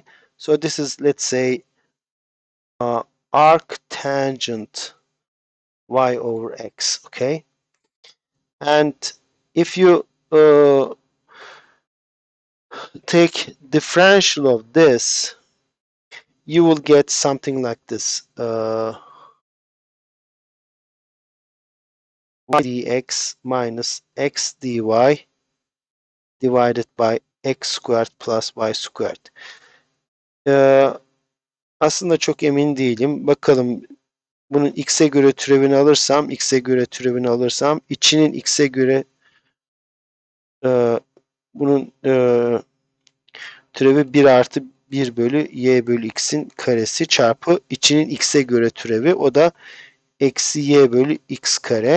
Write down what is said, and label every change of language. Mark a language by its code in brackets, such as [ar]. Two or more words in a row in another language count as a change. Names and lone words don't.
[en] So this is, let's say, arc tangent y over x, okay? And if you take differential of this, you will get something like this. Y dx minus x dy divided by x squared plus y squared. [tr] Aslında çok emin değilim. Bakalım, bunun x'e göre türevini alırsam, içinin x'e göre bunun türevi 1 artı 1 bölü y bölü x'in karesi çarpı içinin x'e göre türevi, o da eksi y bölü x kare.